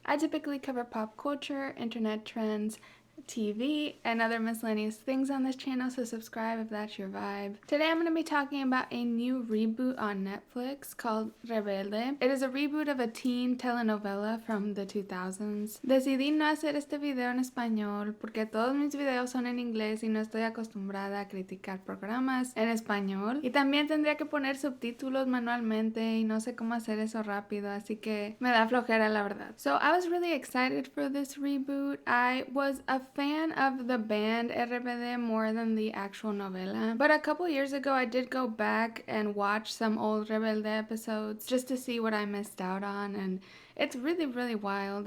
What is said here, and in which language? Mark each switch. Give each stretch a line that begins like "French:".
English: I typically cover pop culture, internet trends, TV, and other miscellaneous things on this channel, so subscribe if that's your vibe. Today I'm going to be talking about a new reboot on Netflix called Rebelde. It is a reboot of a teen telenovela from the 2000s.
Spanish: Decidí no hacer este video en español porque todos mis videos son en inglés y no estoy acostumbrada a criticar programas en español. Y también tendría que poner subtítulos manualmente y no sé cómo hacer eso rápido, así que me da flojera la verdad.
English: So I was really excited for this reboot. I was a fan of the band Rebelde more than the actual novela. But a couple years ago, I did go back and watch some old Rebelde episodes just to see what I missed out on, and it's really, really wild.